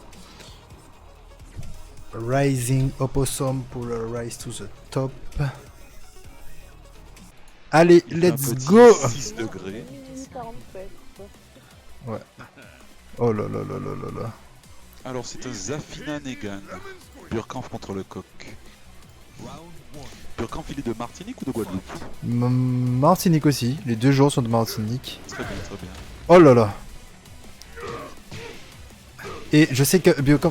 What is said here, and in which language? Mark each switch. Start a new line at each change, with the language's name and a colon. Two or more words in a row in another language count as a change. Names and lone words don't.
French: Rising Opossum pour le Rise to the Top.
English: Allez, let's go!
French: 6 degrés. Ouais. Oh là là là là là là. Alors c'est un Zafina Negan. Burkamp contre le coq. Burkamp, il est de Martinique ou de Guadeloupe? Martinique aussi, les deux joueurs sont de Martinique. Très bien, très bien. Oh là là. Et je sais que Burkamp...